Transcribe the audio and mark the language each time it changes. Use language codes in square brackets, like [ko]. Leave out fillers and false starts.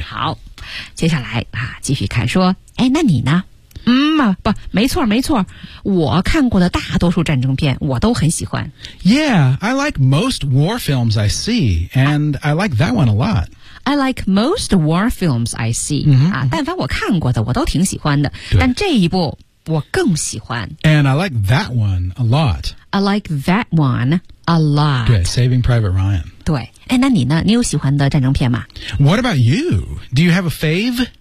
[zh] 好接下来啊，继续看说哎，那你呢嗯、啊、不没错我看过的大多数战争片我都很喜欢 [en] Yeah, I like most war films I see and I like that one a lot I like most war films I see、 mm-hmm. [zh] 啊、但凡我看过的我都挺喜欢的但这一部我更喜欢。 [en] And I like that one a lot. I like that one a lot. [zh] 对 Saving Private Ryan. 对哎，那你呢？你有喜欢的战争片吗 [en] ？What about you? Do you have a fave?